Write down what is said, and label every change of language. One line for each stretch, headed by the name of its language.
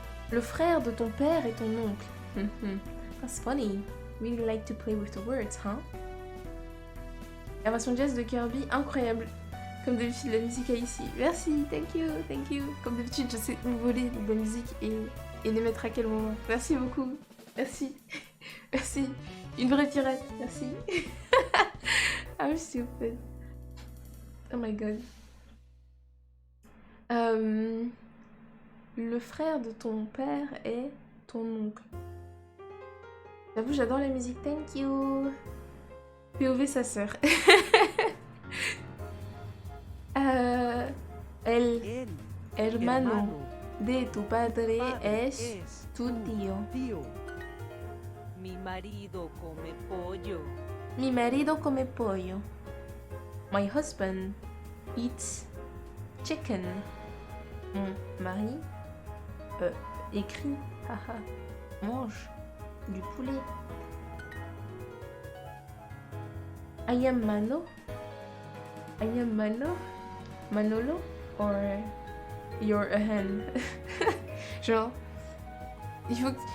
French: Le frère de ton père est ton oncle.
English: That's funny. Really like to play with the words, huh?
French: La version jazz de Kirby, incroyable. Comme d'habitude, la musique est ici. Merci,
English: thank you.
French: Comme d'habitude, je sais où voler de la musique et les mettre à quel moment. Merci beaucoup. Merci. Merci. Une vraie pirate, merci.
English: I'm stupid. Oh my god.
French: Le frère de ton père est ton oncle. J'avoue, j'adore la musique.
English: Thank you.
French: POV sa sœur.
Spanish: El hermano de tu padre es tu tío. Mi marido come pollo. Mi marido come pollo.
English: My husband eats chicken.
French: Mon mari écrit, haha, mange du poulet.
English: I am Mano. I am Mano. Manolo. Or you're a hen.
French: Genre, il faut que...